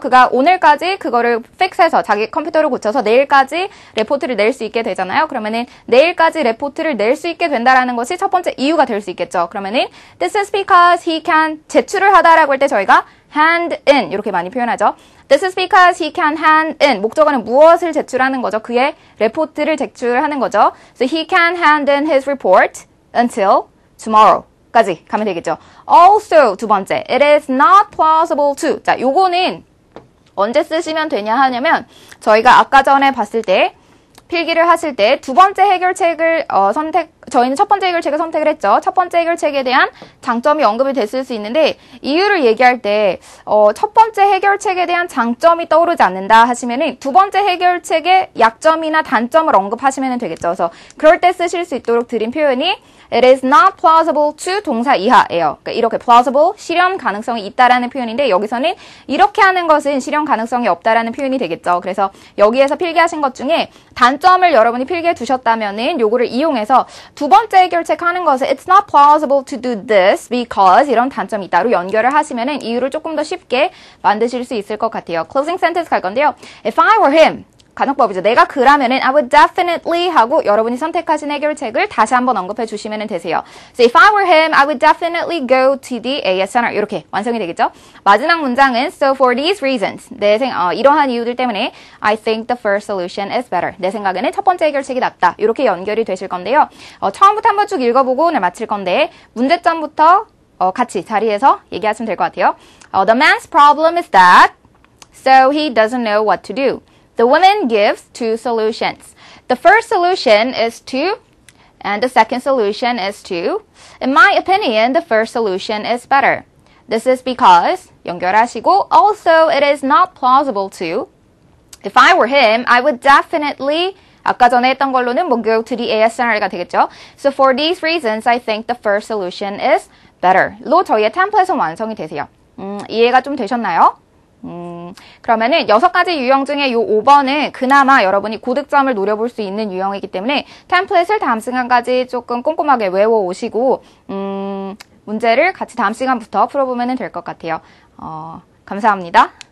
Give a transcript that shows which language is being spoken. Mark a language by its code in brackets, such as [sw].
[ko] 그가 오늘까지 그거를 픽스해서 자기 컴퓨터를 고쳐서 내일까지 레포트를 낼 수 있게 되잖아요. 그러면은 내일까지 레포트를 낼 수 있게 된다라는 것이 첫 번째 이유가 될 수 있겠죠. 그러면은 [en] this is because he can [ko] 제출을 하다라고 할 때 저희가 hand in 이렇게 많이 표현하죠. [en] This is because he can hand in [ko] 목적어는 무엇을 제출하는 거죠? 그의 레포트를 제출하는 거죠. [en] So he can hand in his report until tomorrow. [ko] 까지 가면 되겠죠. [en] Also [ko] 두 번째, [en] it is not plausible to. [ko] 자, 요거는 언제 쓰시면 되냐 하냐면 저희가 아까 전에 봤을 때 필기를 하실 때 두 번째 해결책을 저희는 첫 번째 해결책을 선택을 했죠. 첫 번째 해결책에 대한 장점이 언급이 됐을 수 있는데 이유를 얘기할 때 첫 번째 해결책에 대한 장점이 떠오르지 않는다 하시면은 두 번째 해결책의 약점이나 단점을 언급하시면 되겠죠. 그래서 그럴 때 쓰실 수 있도록 드린 표현이 [en] It is not plausible to [ko] 동사 이하예요. 그러니까 이렇게 plausible, 실현 가능성이 있다라는 표현인데 여기서는 이렇게 하는 것은 실현 가능성이 없다라는 표현이 되겠죠. 그래서 여기에서 필기하신 것 중에 단점을 여러분이 필기해 두셨다면은 요거를 이용해서 두 번째 해결책 하는 것은 [en] It's not plausible to do this because [ko] 이런 단점이 있다로 연결을 하시면은 이유를 조금 더 쉽게 만드실 수 있을 것 같아요. [en] Closing sentence [ko] 갈 건데요. [en] If I were him [ko] 가정법이죠. 내가 그라면은 [en] I would definitely [ko] 하고 여러분이 선택하신 해결책을 다시 한번 언급해 주시면 되세요. [en] So if I were him, I would definitely go to the AS center. [ko] 이렇게 완성이 되겠죠. [en] 마지막 문장은 So for these reasons, [ko] 이러한 이유들 때문에 [en] I think the first solution is better. [ko] 내 생각에는 첫 번째 해결책이 낫다. 이렇게 연결이 되실 건데요. 처음부터 한번 쭉 읽어보고 오늘 마칠 건데 문제점부터 같이 자리에서 얘기하시면 될 것 같아요. [en] The man's problem is that so he doesn't know what to do. The woman gives two solutions. The first solution is to, and the second solution is to. In my opinion, the first solution is better. This is because, [ko] 연결하시고, [en] also it is not plausible to. If I were him, I would definitely, [ko] 아까 전에 했던 걸로는 [en] go to the AS center가 되겠죠. So for these reasons, I think the first solution is better. [ko] 로 저희의 템플릿은 완성이 되세요. 이해가 좀 되셨나요? 그러면은 6가지 유형 중에 요 5번은 그나마 여러분이 고득점을 노려볼 수 있는 유형이기 때문에 템플릿을 다음 시간까지 조금 꼼꼼하게 외워오시고 문제를 같이 다음 시간부터 풀어보면 될 것 같아요. 감사합니다.